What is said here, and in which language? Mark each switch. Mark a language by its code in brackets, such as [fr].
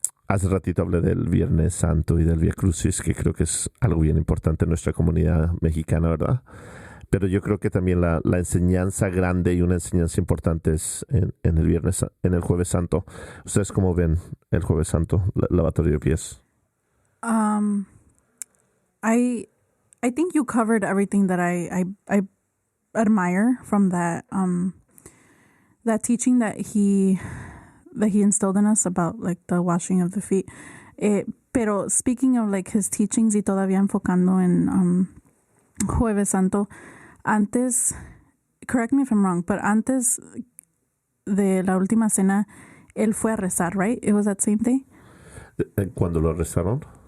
[es] Hace ratito hablé del Viernes Santo y del Vía Crucis, que creo que es algo bien importante en nuestra comunidad mexicana, ¿verdad? Pero yo creo que también la enseñanza grande y una enseñanza importante es en el Jueves Santo. ¿Ustedes cómo ven el Jueves Santo, lavatorio de pies? [en] I think you covered everything that I admire from that teaching that he instilled in us about like the washing of the feet. [es] Pero [en] speaking of like his teachings [es] y todavía enfocando en Jueves Santo, antes, [en] correct me if I'm wrong, but [es] antes de la última cena, él fue a rezar, right? [en] It was that same day? [es] ¿Cuándo lo rezaron?